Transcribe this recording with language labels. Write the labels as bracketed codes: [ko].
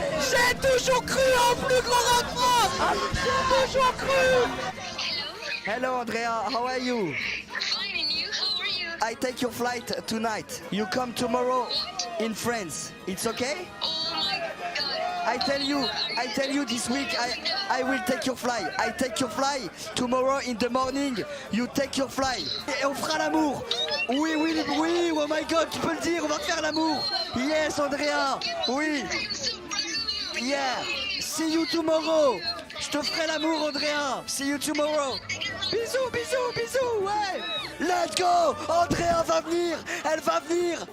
[fr] J'ai toujours cru en plus grand rat de France. J'ai toujours cru. [en] Hello Andrea, how are you? Fine, and you? How are you? I take your flight tonight. You come tomorrow in France. It's okay? Oh my god. I tell you this week I will take your fly. I take your fly tomorrow in the morning. You take your fly. [fr] Et on fera l'amour. Oui, oui, oui, [en] oh my god, [fr] tu peux le dire, on va faire l'amour. [en] Yes, Andrea. [fr] Oui. [en] Yeah. See you tomorrow. [fr] Je te ferai l'amour, [en] Andrea. See you tomorrow. [fr] Bisous, bisous, bisous, ouais. [en] Let's go. [fr] Andrea va venir. Elle va venir.